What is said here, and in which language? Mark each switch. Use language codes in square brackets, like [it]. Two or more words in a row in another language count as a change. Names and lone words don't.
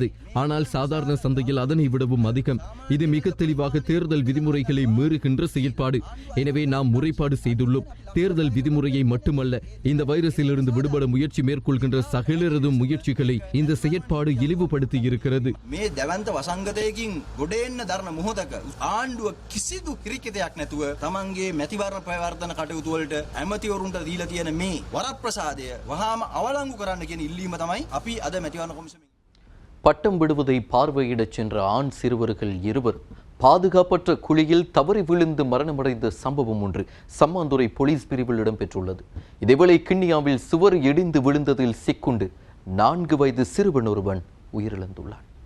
[ta] ஆனால் சாதாரண சந்தையில் அதனை விடவும் அதிகம். இது மிக தெளிவாக தேர்தல் விதிமுறைகளை மீறுகின்ற செயற்பாடு. எனவே நாம் முறைப்பாடு செய்துள்ளோம். தேர்தல் விதிமுறையை மட்டுமல்ல, இந்த வைரஸிலிருந்து விடுபட முயற்சி மேற்கொள்கின்ற சகலரதும் முயற்சிகளை இந்த செயற்பாடு இழிவுபடுத்தி இருக்கிறது. [si] මේ දැවන්ත වසංගතයකින් ගොඩ එන්න දරන මොහොතක ආණ්ඩුව කිසිදු කිරිකිතයක් නැතුව තමන්ගේ මැතිවරණ ප්‍රවර්ධන කටයුතු වලට ඇමතිවරුන්ට දීලා තියෙන මේ වරප්‍රසාදය වහාම අවලංගු කරන්න කියන ඉල්ලීම තමයි අපි අද මැතිවරණ කොමිසමෙන්. [ta] பட்டம் விடுவதை பார்வையிடச் சென்ற ஆண் சிறுவர்கள் இருவர் பாதுகாப்பற்ற குழியில் தவறி விழுந்து மரணமடைந்த சம்பவம் ஒன்று சம்மாந்துறை போலீஸ் பிரிவில் இடம்பெற்றுள்ளது. இதேவேளை கிண்ணியாவில் சுவர் இடிந்து விழுந்ததில் சிக்குண்டு 4 வயது சிறுவன் ஒருவன் உயிரிழந்துள்ளான்.